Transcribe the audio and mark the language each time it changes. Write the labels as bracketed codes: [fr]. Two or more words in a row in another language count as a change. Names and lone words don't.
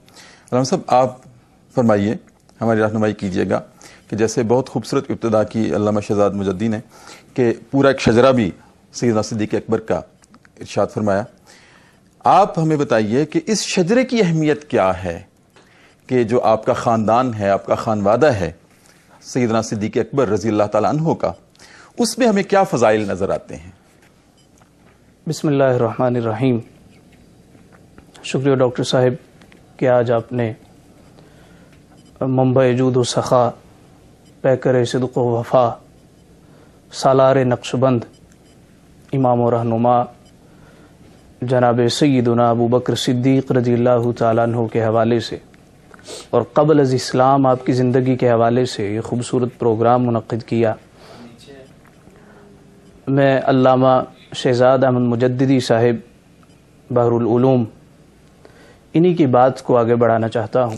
[ur] علامہ صاحب آپ فرمائیے، ہماری رہنمائی کیجیے گا کہ جیسے بہت خوبصورت ابتدا کی علامہ شہزاد مجدی نے کہ پورا ایک شجرہ بھی سیدنا صدیق اکبر کا ارشاد فرمایا، آپ ہمیں بتائیے کہ اس شجرے کی اہمیت کیا ہے کہ جو آپ کا خاندان ہے، آپ کا خانوادہ ہے سیدنا صدیق اکبر [ar] رضی اللہ تعالیٰ عنہ [ur] کا، اس میں ہمیں کیا فضائل نظر آتے ہیں؟ [ar] بسم اللہ الرحمن الرحیم۔ [ur] شکریہ ڈاکٹر صاحب کہ آج آپ نے منبع جود و سخا، پیکر صدق و وفا، سالار نقش بند، امام و رہنما جناب سیدنا ابو بکر صدیق [ar] رضی اللہ تعالیٰ عنہ [ur] کے حوالے سے اور قبل از اسلام آپ کی زندگی کے حوالے سے یہ خوبصورت پروگرام منعقد کیا۔ میں علامہ شہزاد احمد مجددی صاحب بحر العلوم انہی کی بات کو آگے بڑھانا چاہتا ہوں